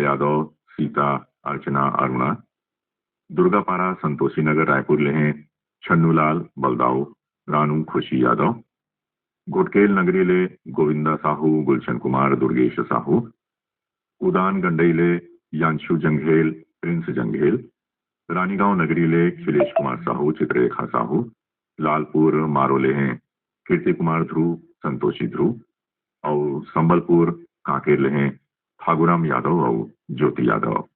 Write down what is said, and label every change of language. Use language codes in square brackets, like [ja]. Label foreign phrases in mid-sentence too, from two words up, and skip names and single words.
[hne] यादव सीता अर्चना अरुणा दुर्गापारा संतोषी नगर रायपुर ले हैं छन्नूलाल बलदाऊ रानू खुशी यादव घोटकेल नगरी ले गोविंदा साहू गुलशन कुमार दुर्गेश साहू उदान गंडई ले यांशु जंघेल प्रिंस जंघेल रानीगांव नगरी ले खिलेश कुमार साहू चित्ररेखा साहू लालपुर मारोले हैं कीर्ति कुमार ध्रुव संतोषी ध्रुव और संबलपुर कांकेर ले हैं फागुराम यादव और ज्योति यादव।